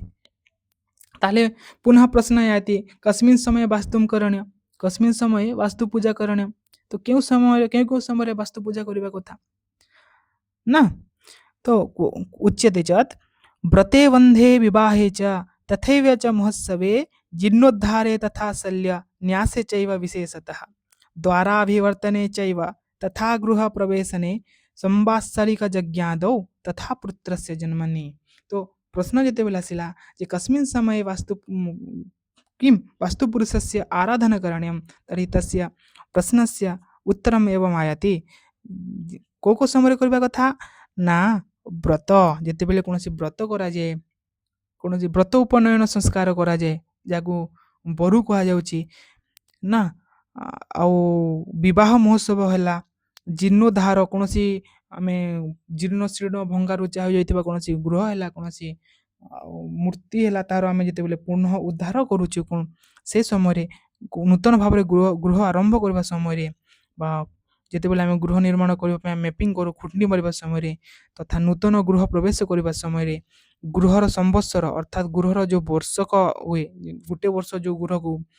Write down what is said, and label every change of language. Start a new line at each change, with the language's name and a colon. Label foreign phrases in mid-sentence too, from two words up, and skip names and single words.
Sanskrit: ତାହେଲେ ପୁନଃ ପ୍ରଶ୍ନ ଆୟାତି, କସ୍ମିନ୍ ସମୟ ବାସ୍ତୁମ୍ କରଣୀୟ? କସ୍ମିନ୍ ସମୟ ବାସ୍ତୁ ପୂଜା କରଣୀୟ?
Odia: ତ କେଉଁ ସମୟରେ ବାସ୍ତୁ ପୂଜା କରିବା କଥା ନା?
Sanskrit: ତ ଉଚ୍ୟତେ ଚତ୍ ବ୍ରତେ ବନ୍ଧେ ବିବାहे च तथैव च महोत्सवे जीर्णोद्धारे तथा शल्य न्यासे चैव विशेषतः द्वाराभिवर्तने चैव तथा गृहप्रवेशने संवात्सरिक यज्ञादौ तथा पुत्रस्य जन्मनि।
Odia: ତ ପ୍ରଶ୍ନ ଯେତେବେଳେ ଆସିଲା ଯେ
Sanskrit: कस्मिन् समये वास्तु पुरुषस्य आराधना करणीयं, तर्हि तस्य प्रश्नस्य उत्तरम् एवम् आयाति।
Odia: କୋଉ ସମୟରେ କରିବା କଥା ନା ବ୍ରତ, ଯେତେବେଳେ କୌଣସି ବ୍ରତ କରାଯାଏ, କୌଣସି ବ୍ରତ ଉପନୟନ ସଂସ୍କାର କରାଯାଏ, ଯାହାକୁ ବରୁ କୁହାଯାଉଛି ନା, ଆଉ ବିବାହ ମହୋତ୍ସବ ହେଲା, ଜୀର୍ଣ୍ଣୋଦ୍ଧାର, କୌଣସି ଆମେ ଜୀର୍ଣ୍ଣ ଶୀର୍ଣ୍ଣ ଭଙ୍ଗାରୁଜା ହୋଇଯାଇଥିବା କୌଣସି ଗୃହ ହେଲା, କୌଣସି ମୂର୍ତ୍ତି ହେଲା, ତାହାର ଆମେ ଯେତେବେଳେ ପୁନଃ ଉଦ୍ଧାର କରୁଛୁ, ସେ ସମୟରେ ନୂତନ ଭାବରେ ଗୃହ ଆରମ୍ଭ କରିବା ସମୟରେ ବା ଯେତେବେଳେ ଆମେ ଗୃହ ନିର୍ମାଣ କରିବା ପାଇଁ ମ୍ୟାପିଂ କରୁ, ଖୁଣ୍ଟି ମାରିବା ସମୟରେ ତଥା ନୂତନ ଗୃହ ପ୍ରବେଶ କରିବା ସମୟରେ ଗୃହର ସମ୍ବତ୍ସର ଅର୍ଥାତ୍ ଗୃହର ଯେଉଁ ବର୍ଷକ ହୁଏ, ଗୋଟେ ବର୍ଷ ଯେଉଁ ଗୃହକୁ